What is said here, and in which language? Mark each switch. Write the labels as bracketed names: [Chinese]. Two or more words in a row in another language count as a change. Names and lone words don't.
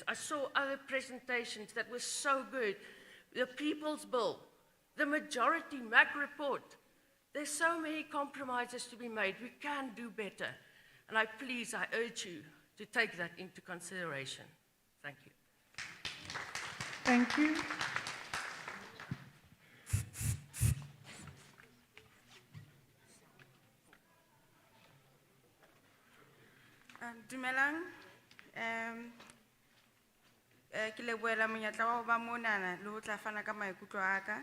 [English] I saw other presentations that were so good. The People's Bill, the majority MAC report. There's so many compromises to be made. We can do better. And I urge you to take that into consideration. Thank you. Thank you. [Southern Sotho] Dumelang, ke leboela monyetla wa ho ba monana le ho tla fana ka maikutlo a ka.